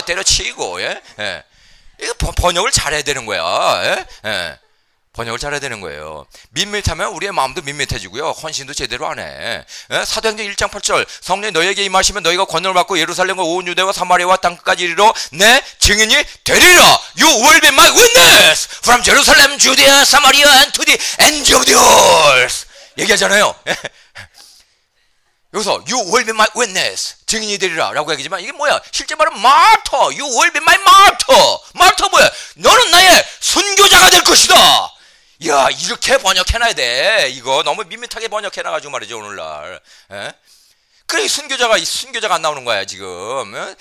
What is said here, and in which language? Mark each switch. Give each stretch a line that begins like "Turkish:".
Korean: 때려치고, 이거 번역을 잘해야 되는 거야. 번역을 잘해야 되는 거예요. 밋밋하면 우리의 마음도 밋밋해지고요. 헌신도 제대로 안 해. 사도행전 1장 8절 성령이 너희에게 임하시면 너희가 권능을 받고 예루살렘과 온 유대와 사마리아와 땅끝까지 이르러 내 증인이 되리라.
English: You will be my witness from Jerusalem, Judea, Samaria and to the ends of the earth.
Korean: 얘기하잖아요. 여기서
English: You will be my witness,
Korean: 증인이 되리라 라고 얘기하지만 이게 뭐야? 실제 말은 martyr.
English: You will be my martyr. martyr 뭐야?
Korean: 너는 나의 순교자가 될 것이다. 야, 이렇게 번역해놔야 돼. 이거 너무 밋밋하게 번역해놔가지고 말이죠, 오늘날. 그래, 순교자가 안 나오는 거야, 지금.